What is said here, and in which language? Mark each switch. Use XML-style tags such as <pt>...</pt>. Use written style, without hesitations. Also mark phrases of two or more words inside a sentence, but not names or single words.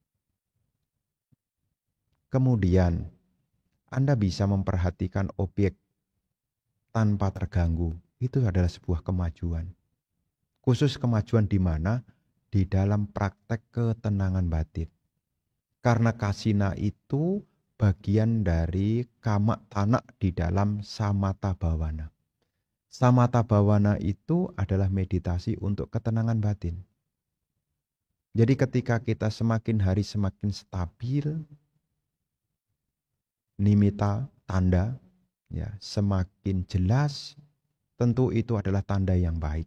<id>Kemudian, Anda bisa memperhatikan objek tanpa terganggu. Itu adalah sebuah kemajuan. Khusus kemajuan di mana? Di dalam praktek ketenangan batin. Karena kasina itu bagian dari kama tanak di dalam</id> <pi>samatha bhavana. Samatha bhavana</pi> <id>itu adalah meditasi untuk ketenangan batin. Jadi ketika kita semakin hari semakin stabil, nimitta, tanda, ya, semakin jelas, tentu itu adalah tanda yang baik.</id>